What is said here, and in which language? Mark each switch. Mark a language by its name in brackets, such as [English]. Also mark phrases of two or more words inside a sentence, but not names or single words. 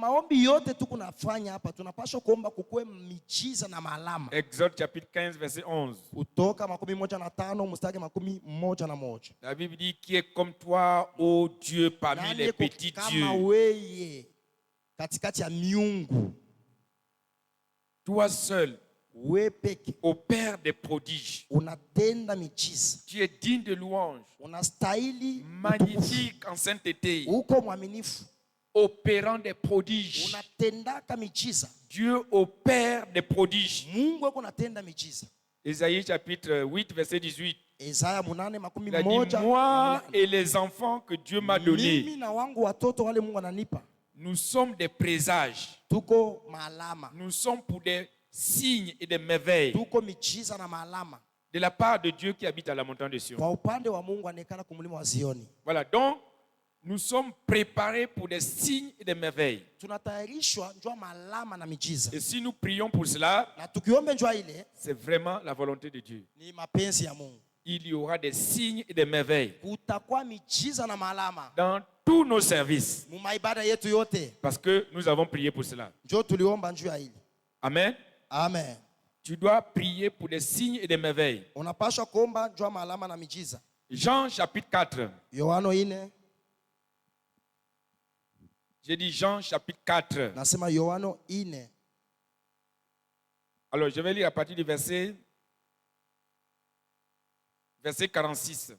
[French] Exode chapitre 15, verset 11. La Bible dit, qui est comme toi, ô Dieu, parmi les petits dieux. [Swahili] katikati ya miungu. [French] Toi seul, opère des prodiges. [Swahili] Unatenda miujiza. [French] Tu es digne de louange. [Swahili] Unastahili [French] magnifique en sainteté. [Swahili] Uko mwaminifu. [French] Opérant des prodiges. [Swahili] Unatendaka miujiza. [French] Dieu opère des prodiges. [Swahili] Mungu yuko anatenda miujiza. [French] Ésaïe chapitre 8 verset 18. [Swahili] Isaya 8:11. [French] Il a dit, moi et les enfants que Dieu m'a donnés. [Swahili] Mimi na wangu watoto wale Mungu ananipa. [French] Nous sommes des présages. [Swahili] Tuko maalama. [French] Nous sommes pour des signes et des merveilles. [Swahili] Tuko miujiza na maalama. [French] De la part de Dieu qui habite à la montagne de Sion. [Swahili] Kwa upande wa Mungu anekana kumlima wa Zioni. [French] Voilà, donc nous sommes préparés pour des signes et des merveilles. [Swahili] Tunatayarishwa njoo maalama na miujiza. [French] Et si nous prions pour cela, [Swahili] na tukiombe njoo ile, [French] c'est vraiment la volonté de Dieu. [Swahili] Ni mapenzi ya Mungu. [French] Il y aura des signes et des merveilles. [Swahili] Kutakuwa miujiza na maalama. [French] Dans tous nos services. [Swahili] Mu maibada yetu yote. [French] Parce que nous avons prié pour cela. [Swahili] Njoo tuliomba njoo ile. [French] Amen. [Swahili] Amen. [French] Tu dois prier pour des signes et des merveilles. [Swahili] Unapaswa kuomba njoo maalama na miujiza. [French] Jean chapitre 4. [Swahili] Yohana 4. [French] J'ai dit Jean chapitre 4. [Swahili] Nasema Yohana 4. [French] Alors je vais lire à partir du verset 46.